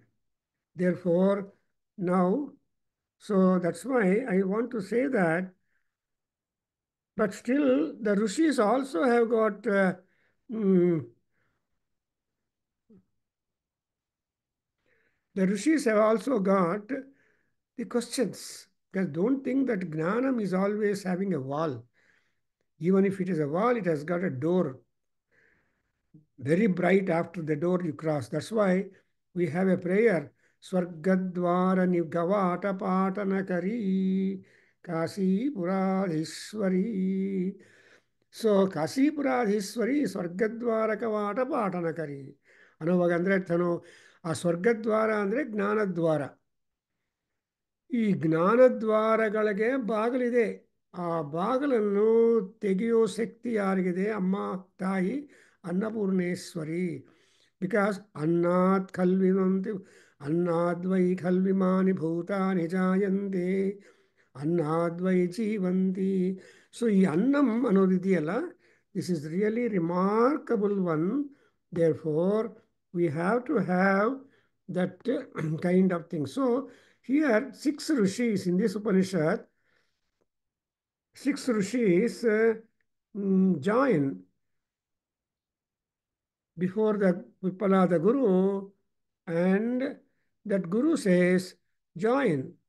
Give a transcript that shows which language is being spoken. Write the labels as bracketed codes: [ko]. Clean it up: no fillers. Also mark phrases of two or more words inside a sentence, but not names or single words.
[en] Therefore, now, so that's why I want to say that, but still the rishis also have got mm, the rishis have also got the questions. Because don't think that Gnanam is always having a wall. Even if it is a wall, it has got a door. Very bright after the door you cross. That's why we have a prayer. [sa] Swargadvara Nivgavata Patanakari Kasi Puradhishwari. So Kasi Puradhishwari Swargadvara Kavata Patanakari. [kn] ಅನ್ನೋವಾಗ ಅಂದರೆ ತನು ಆ ಸ್ವರ್ಗದ್ವಾರ ಅಂದರೆ ಜ್ಞಾನದ್ವಾರ. ಈ ಜ್ಞಾನದ್ವಾರಗಳಿಗೆ ಬಾಗಿಲಿದೆ. ಆ ಬಾಗಿಲನ್ನು ತೆಗೆಯೋ ಶಕ್ತಿ ಯಾರಿಗಿದೆ? ಅಮ್ಮ ತಾಯಿ ಅನ್ನಪೂರ್ಣೇಶ್ವರಿ. ಬಿಕಾಸ್ [sa] अन्नात् खल्विमन्ति अन्नाद्वै खल्विमानि भूतानि जायन्ते अन्नाद्वै जीवन्ति. [kn] ಸೊ ಈ ಅನ್ನಂ ಅನ್ನೋದಿದೆಯಲ್ಲ, [en] this is really remarkable one. there for we have to have that kind of thing. So here, six rishis in this Upanishad, six rishis join before the Vipala, the Guru, and that Guru says, join.